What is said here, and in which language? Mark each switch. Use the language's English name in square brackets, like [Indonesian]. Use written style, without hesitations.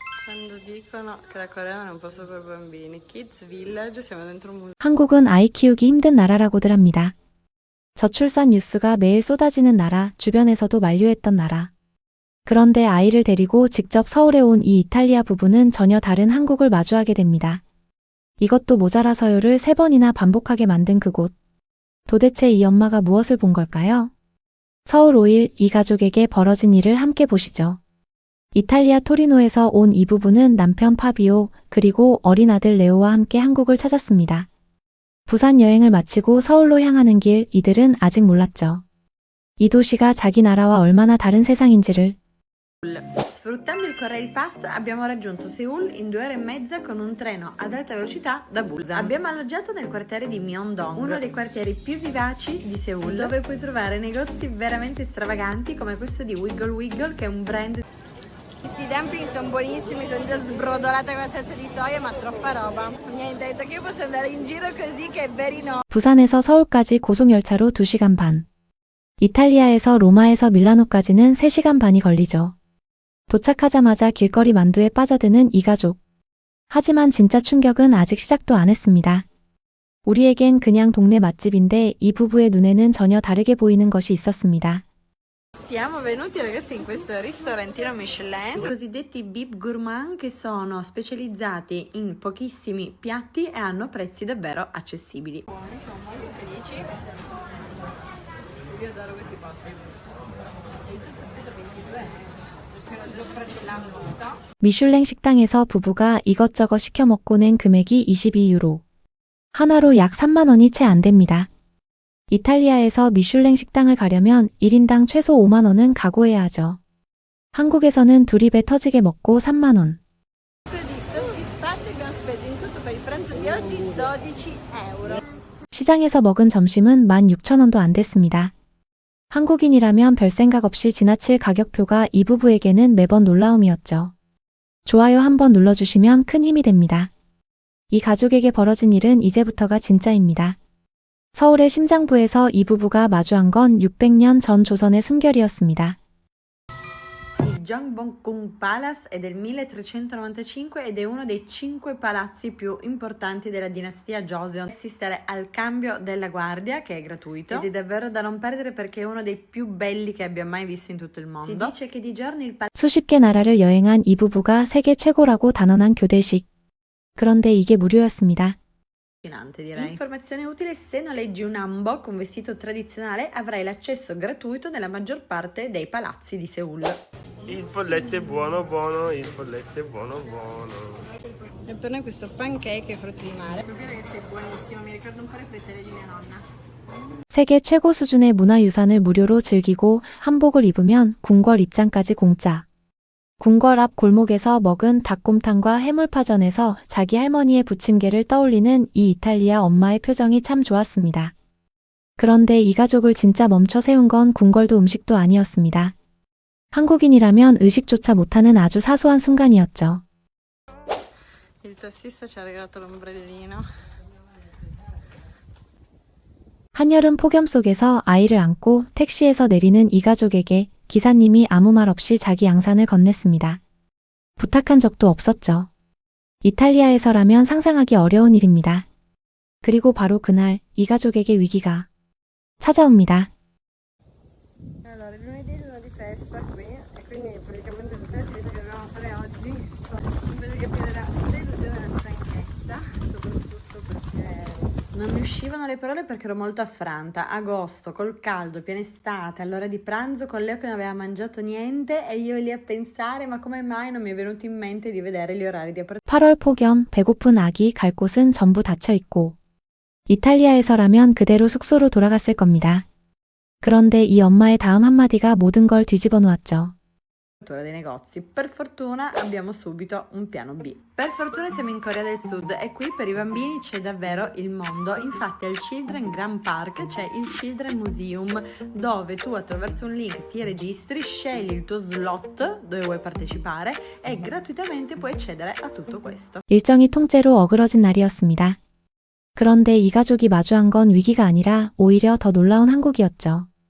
[Italian] Quando dicono che la Corea non è un posto per bambini, Kids Village, siamo dentro un museo. [Korean] 한국은 아이 키우기 힘든 나라라고들 합니다. 저출산 뉴스가 매일 쏟아지는 나라, 주변에서도 만류했던 나라. 그런데 아이를 데리고 직접 서울에 온 이 이탈리아 부부는 전혀 다른 한국을 마주하게 됩니다. 이것도 모자라서요를 3번이나 반복하게 만든 그곳. 도대체 이 엄마가 무엇을 본 걸까요? 서울 5일 이 가족에게 벌어진 일을 함께 보시죠. 이탈리아 토리노에서 온 이 부부는 남편 파비오 그리고 어린 아들 레오와 함께 한국을 찾았습니다. 부산 여행을 마치고 서울로 향하는 길 이들은 아직 몰랐죠. 이 도시가 자기 나라와 얼마나 다른 세상인지를. [Italian] Sfruttando il Korail Pass abbiamo raggiunto Seoul in 2 ore e mezza con un treno ad alta velocità da Busan. Abbiamo alloggiato nel quartiere di Myeongdong, uno dei quartieri più vivaci di Seoul, dove puoi trovare negozi veramente stravaganti come questo di Wiggle Wiggle, che è un brand. Questi dumpling sono buonissimi, sono già sbrodolata con la salsa di soia, ma troppa roba. Niente, ho detto che io posso andare in giro così che è [English] very no. [Korean] 부산에서 서울까지 고속열차로 2시간 반. 이탈리아에서 로마에서 밀라노까지는 3시간 반이 걸리죠. 도착하자마자 길거리 만두에 빠져드는 이 가족. 하지만 진짜 충격은 아직 시작도 안 했습니다. 우리에겐 그냥 동네 맛집인데 이 부부의 눈에는 전혀 다르게 보이는 것이 있었습니다. [Italian] Siamo venuti ragazzi in questo ristorantino Michelin. I cosiddetti bib gourmand, che sono specializzati in pochissimi piatti e hanno prezzi davvero accessibili. Siamo molto felici. Io adoro questi posti. E tutto spesa 22. L'ho fratellanno. [Korean] 미슐랭 식당에서 부부가 이것저것 시켜 먹고 낸 금액이 22유로. 하나로 약 3만 원이 채 안 됩니다. 이탈리아에서 미슐랭 식당을 가려면 1인당 최소 5만 원은 각오해야 하죠. 한국에서는 둘이 배 터지게 먹고 3만 원. [Italian] Così soddisfatti abbiamo speso in tutto per il pranzo di oggi 12 euro. [Korean] 시장에서 먹은 점심은 16,000원도 안 됐습니다. 한국인이라면 별 생각 없이 지나칠 가격표가 이 부부에게는 매번 놀라움이었죠. 좋아요 한번 눌러주시면 큰 힘이 됩니다. 이 가족에게 벌어진 일은 이제부터가 진짜입니다. 서울의 심장부에서 이 부부가 마주한 건 600년 전 조선의 숨결이었습니다. [Italian] Il Gyeongbokgung Palace è del 1395 ed è uno dei 5 palazzi più importanti della dinastia Joseon. Assistere al cambio della guardia, che è gratuito, ed è davvero da non perdere perché è uno dei più belli che abbia mai visto in tutto il mondo. Si dice che di giorno il palazzo [Korean] 수십 개 나라를 여행한 이 부부가 세계 최고라고 단언한 교대식. 그런데 이게 무료였습니다. [Italian] direi. Informazione utile: se noleggi un hanbok, un vestito tradizionale, avrai l'accesso gratuito nella maggior parte dei palazzi di Seoul. Il polletto è buono buono, il polletto è buono buono. E per noi questo pancake e frutti di mare. Ragazzi, è buonissimo, mi ricorda un po' le frittelle di mia nonna. [Korean] 세계 최고 수준의 문화유산을 무료로 즐기고 한복을 입으면 궁궐 입장까지 공짜. 궁궐 앞 골목에서 먹은 닭곰탕과 해물파전에서 자기 할머니의 부침개를 떠올리는 이 이탈리아 엄마의 표정이 참 좋았습니다. 그런데 이 가족을 진짜 멈춰 세운 건 궁궐도 음식도 아니었습니다. 한국인이라면 의식조차 못하는 아주 사소한 순간이었죠. [Italian] Il tassista ci ha regalato l'ombrellino. [Korean] 한여름 폭염 속에서 아이를 안고 택시에서 내리는 이 가족에게 기사님이 아무 말 없이 자기 양산을 건넸습니다. 부탁한 적도 없었죠. 이탈리아에서라면 상상하기 어려운 일입니다. 그리고 바로 그날 이 가족에게 위기가 찾아옵니다. [Italian] Allora, lunedì è giorno di festa qui e quindi praticamente tutte le attività che dobbiamo fare oggi invece che prendere la delusione della stanchezza, soprattutto perché Non mi uscivano le parole perché ero molto affranta. Agosto, col caldo, piena estate, all'ora di pranzo con Leo che non aveva mangiato niente e io lì a pensare ma come mai non mi è venuto in mente di vedere gli orari di apertura. [Korean] 8월 폭염, 배고픈 아기 갈 곳은 전부 닫혀 있고 이탈리아에서라면 그대로 숙소로 돌아갔을 겁니다. 그런데 이 엄마의 다음 한마디가 모든 걸 뒤집어 놓았죠. [Italian] Dei negozi. Per fortuna abbiamo subito un piano B. Per fortuna siamo in Corea del Sud e qui per i bambini c'è davvero il mondo. Infatti al Children Grand Park c'è il Children Museum dove tu attraverso un link ti registri, scegli il tuo slot dove vuoi partecipare e gratuitamente puoi accedere a tutto questo. [Korean] 일정이 통째로 어그러진 날이었습니다. 그런데 이 가족이 마주한 건 위기가 아니라 오히려 더 놀라운 한국이었죠.